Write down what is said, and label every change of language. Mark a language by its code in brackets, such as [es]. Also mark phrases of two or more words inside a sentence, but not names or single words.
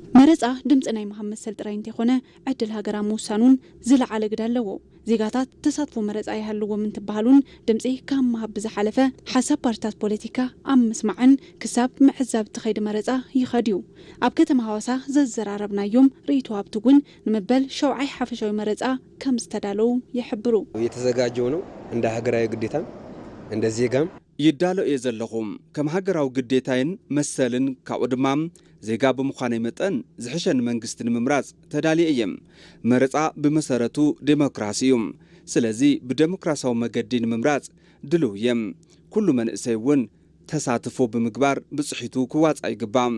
[ti] መረፃ ድምፂ ናይ መሐመድ ሰልጥራይ እንተይኮነ ዕድል ሃገራ ምውሳኑን ዝለዓለ ግደ ኣለዎ ዜጋታት ተሳትፎ መረፃ ይሃልዎም እንትበሃሉን ድምፂ ካብ ምሃብ ብዝሓለፈ ሓሳብ ፓርቲታት ፖለቲካ ኣብ ምስማዕን ክሳብ ምዕዛብ እትኸይዲ መረፃ ይኸድዩ ኣብ ከተማ ሃዋሳ ዘዘራረብናዮም ርእይቶ ሃብቲ እውን ንመበል ሸውዓይ ሓፈሻዊ መረፃ ከም ዝተዳለዉ ይሕብሩ [am] የተዘጋጀው ነው እንደ ሀገራዊ ግዴታ እንደ ዜጋም [ti] ይዳሎ የዘለኹም ከም ሃገራዊ ግዴታይን መሰልን ካብኡ ድማ ዜጋ ብምዃነይ መጠን ዝሕሸን መንግስቲ ንምምራፅ ተዳልየ እየም መረፃ ብመሰረቱ ዴሞክራሲ እዩ ስለዚ ብዴሞክራሲያዊ መገዲ ንምምራፅ ድልው እየም ኩሉ መንእሰይ እውን ተሳትፎ ብምግባር ብጽሒቱ ክዋፃ ይግባም